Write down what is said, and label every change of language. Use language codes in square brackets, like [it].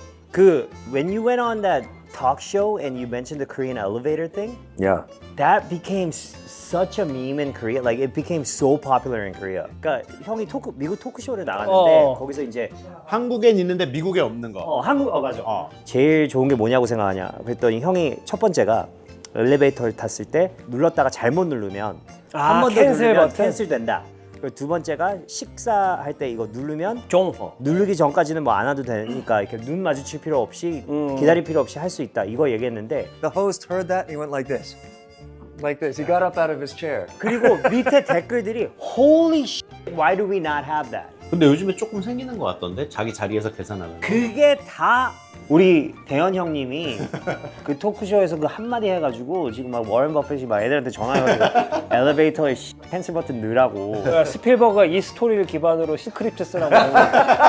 [en] 그 when you went on that talk show and you mentioned the Korean elevator thing, Yeah. that became such a meme in Korea. Like it became so popular in Korea. [ko] 그러니까 형이 미국 토크쇼를 나갔는데 거기서 이제 한국엔 있는데 미국에 없는 거. 맞아. 제일 좋은 게 뭐냐고 생각하냐? 그랬더니 형이 첫 번째가 엘리베이터를 탔을 때 눌렀다가 잘못 누르면 한 번 더 캔슬 누르면 버튼? 캔슬된다. 그리고 두 번째가 식사할 때 이거 누르면 종. 누르기 전까지는 뭐 안 와도 되니까 이렇게 눈 마주칠 필요 없이 기다릴 필요 없이 할 수 있다. 이거 얘기했는데 [en] The host heard that and he went like this. Like this. He got up out of his chair. [ko] 그리고 밑에 댓글들이 [en] Holy shit, why do we not have that? [ko] 근데 요즘에 조금 생기는 것 같던데 자기 자리에서 계산하는 거. 그게 다 우리 대현 형님이 그 토크쇼에서 그 한마디 해가지고 지금 막 워런 버핏이 막 애들한테 전화해가지고 엘리베이터에 캔슬 버튼 넣으라고. 그러니까 스필버그가 이 스토리를 기반으로 스크립트 쓰라고 하는